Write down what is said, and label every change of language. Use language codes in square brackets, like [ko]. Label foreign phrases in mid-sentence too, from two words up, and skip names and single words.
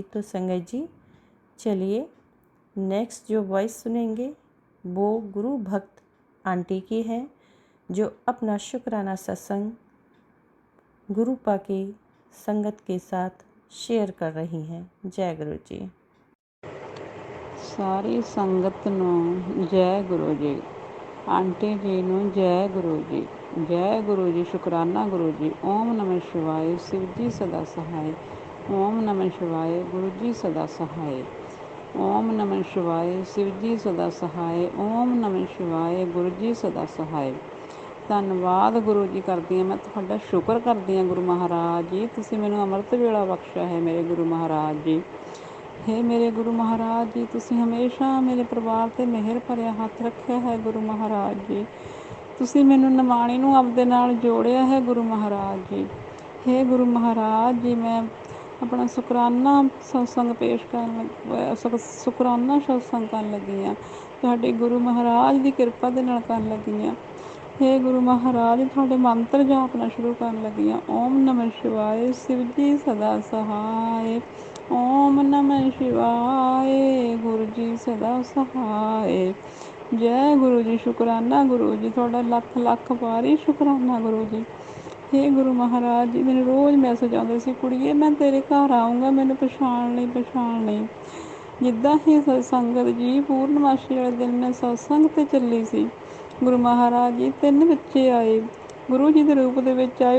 [hi] तो संगत जी, चलिए नेक्स्ट जो वॉइस सुनेंगे वो गुरु भक्त आंटी की है, जो अपना शुक्राना सत्संग गुरुपा की संगत के साथ शेयर कर रही हैं। जय गुरु जी। सारी संगत ਨੂੰ जय गुरु जी। आंटी जी ਨੂੰ जय गुरु जी। जय गुरु जी, शुक्राना गुरु जी। ओम नमः शिवाय, शिव जी सदा सहाय। ओम नमः शिवाय, गुरु जी सदा सहाय। ओम नमः शिवाय, शिव जी सदा सहाय। ओम नमः शिवाय, गुरु जी सदा सहाय। [pa] ਧੰਨਵਾਦ ਗੁਰੂ ਜੀ ਕਰਦੀ ਹਾਂ, ਮੈਂ ਤੁਹਾਡਾ ਸ਼ੁਕਰ ਕਰਦੀ ਹਾਂ ਗੁਰੂ ਮਹਾਰਾਜ ਜੀ, ਤੁਸੀਂ ਮੈਨੂੰ ਅੰਮ੍ਰਿਤ ਵੇਲਾ ਬਖਸ਼ਿਆ ਹੈ ਮੇਰੇ ਗੁਰੂ ਮਹਾਰਾਜ ਜੀ। हे ਮੇਰੇ ਗੁਰੂ ਮਹਾਰਾਜ ਜੀ, ਤੁਸੀਂ ਹਮੇਸ਼ਾ ਮੇਰੇ ਪਰਿਵਾਰ 'ਤੇ ਮਿਹਰ ਭਰਿਆ ਹੱਥ ਰੱਖਿਆ ਹੈ ਗੁਰੂ ਮਹਾਰਾਜ ਜੀ। ਤੁਸੀਂ ਮੈਨੂੰ ਨਿਮਾਣੀ ਨੂੰ ਆਪਦੇ ਨਾਲ ਜੋੜਿਆ ਹੈ ਗੁਰੂ ਮਹਾਰਾਜ ਜੀ। हे ਗੁਰੂ ਮਹਾਰਾਜ ਜੀ, ਮੈਂ ਆਪਣਾ ਸ਼ੁਕਰਾਨਾ ਸਤਸੰਗ ਪੇਸ਼ ਕਰਨ ਸ਼ੁਕਰਾਨਾ ਸਤਸੰਗ ਕਰਨ ਲੱਗੀ ਹਾਂ, ਤੁਹਾਡੇ ਗੁਰੂ ਮਹਾਰਾਜ ਦੀ ਕਿਰਪਾ ਦੇ ਨਾਲ ਕਰਨ ਲੱਗੀ ਹਾਂ। [hi] हे गुरु महाराज, [pa] ਤੁਹਾਡੇ ਮੰਤਰ ਜਾਪਣਾ ਸ਼ੁਰੂ ਕਰਨ ਲੱਗੀ ਹਾਂ। [hi] ओम नमः शिवाय, शिव जी सदा सहाय। ओम नमः शिवाय, गुरु जी सदा सहाय। जय गुरु जी, शुक्राना गुरु जी, [pa] ਤੁਹਾਡਾ ਲੱਖ ਲੱਖ ਵਾਰੀ ਸ਼ੁਕਰਾਨਾ ਗੁਰੂ ਜੀ। [hi] हे गुरु महाराज जी, [pa] ਮੈਨੂੰ ਰੋਜ਼ ਮੈਸੇਜ ਆਉਂਦੇ ਸੀ, ਕੁੜੀਏ ਮੈਂ ਤੇਰੇ ਘਰ ਆਊਂਗਾ, ਮੈਨੂੰ ਪਛਾਣ ਲਈ। ਜਿੱਦਾਂ ਹੀ ਸੰਗਤ ਜੀ ਪੂਰਨਮਾਸ਼ੀ ਵਾਲੇ ਦਿਨ ਮੈਂ ਸਤਸੰਗ 'ਤੇ ਚੱਲੀ ਸੀ, ਗੁਰੂ ਮਹਾਰਾਜ ਜੀ 3 ਬੱਚੇ ਆਏ, ਗੁਰੂ ਜੀ ਦੇ ਰੂਪ ਦੇ ਵਿੱਚ ਆਏ।